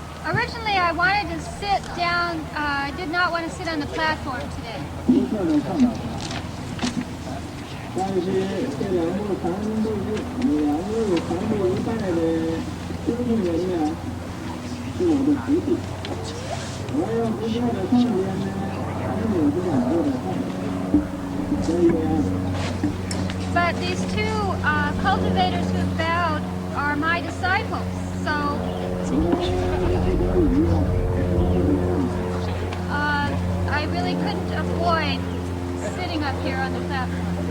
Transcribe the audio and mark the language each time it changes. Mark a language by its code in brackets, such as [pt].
[en] Originally, I wanted to sit down. I did not want to sit on the platform today. [zh] 但是这两位三步一拜的修行人呢，是我的徒弟。我要不坐在上边呢，他们也不敢坐在上边。所以 [en] But these two cultivators who bowed are my disciples, so I really couldn't avoid sitting up here on the platform.